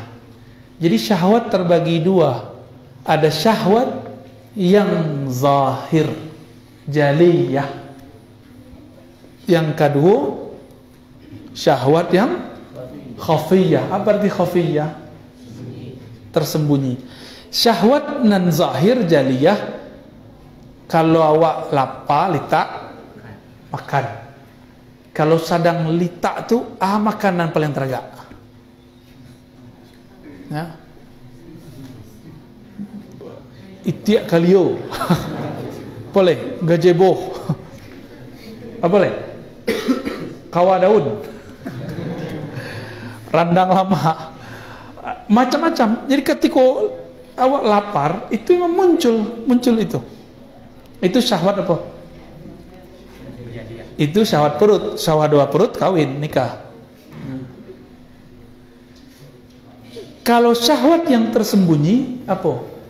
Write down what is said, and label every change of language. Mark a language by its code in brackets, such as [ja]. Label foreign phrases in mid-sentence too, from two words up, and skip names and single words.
[id] Jadi syahwat terbagi dua. Ada syahwat yang zahir, jaliyah. Yang kedua, syahwat yang khafiyah. Apa arti khafiyah? Tersembunyi. [min] Syahwat nan zahir jaliyah, kalau awak lapar litak makan. Kalau sedang litak tu makanan paling teragak. Ya. Itiak kalio. [id] Boleh, gajebo. Apa boleh? [min] Kawa daun. Randang lama. [id] Macam-macam. Jadi ketika awak lapar, itu yang muncul itu. Itu syahwat apa? Itu syahwat perut. Syahwat dua perut kawin, nikah. Kalau syahwat yang tersembunyi apa?